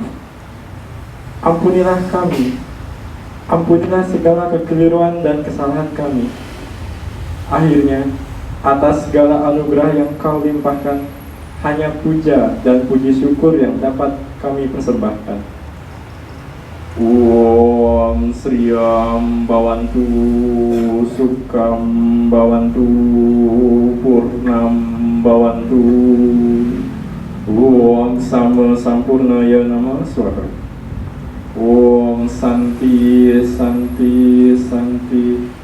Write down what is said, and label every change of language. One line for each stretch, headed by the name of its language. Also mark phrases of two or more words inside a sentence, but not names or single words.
Indonesian: Ampunilah kami, ampunilah segala kekeliruan dan kesalahan kami. Akhirnya, atas segala anugerah yang Kau limpahkan, hanya puja dan puji syukur yang dapat kami persembahkan.
Sanskrit: Om Sriyam Bhavantu Sukham Bhavantu Purnam Bhavantu. Om Sama Sampurnaya Namah Swaha. Om Santi Santi Santi.